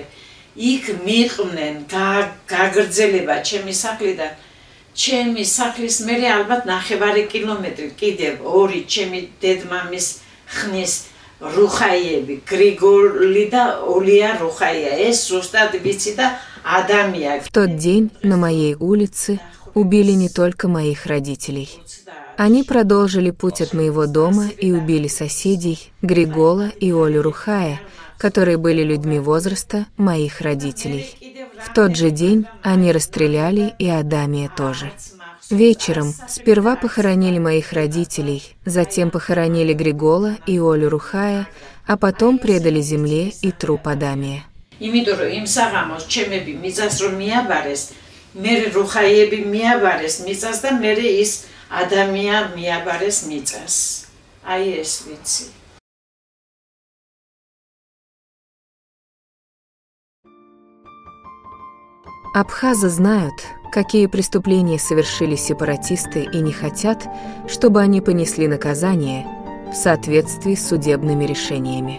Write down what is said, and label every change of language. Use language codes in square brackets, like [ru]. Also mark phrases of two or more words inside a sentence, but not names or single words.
[ka] იქ მიყვნენ გაგრძელება ჩემი სახლიდან. ჩემი სახლის მერე ალბათ 9 კილომეტრი კიდევ ორი ჩემი დედმამის ხნის რუხაიები, გრიგოლი და ოლია რუხაია. ეს ზუსტად ვიცი და ადამია. [ru] В тот день на моей улице убили не только моих родителей. Они продолжили путь от моего дома и убили соседей Григола и Олю Рухая, которые были людьми возраста моих родителей. В тот же день они расстреляли и Адамия тоже. Вечером сперва похоронили моих родителей, затем похоронили Григола и Олю Рухая, а потом предали земле и труп Адамия. [ka] იმიტომ რომ იმ საღამოს ჩემები მიწას რომ მიაბარეს, მე რუხაიები მიაბარეს მიწას და მე ის ადამია მიაბარეს მიწას. აი ეს ვიცი. [ru] Абхазы знают, какие преступления совершили сепаратисты и не хотят, чтобы они понесли наказание в соответствии с судебными решениями.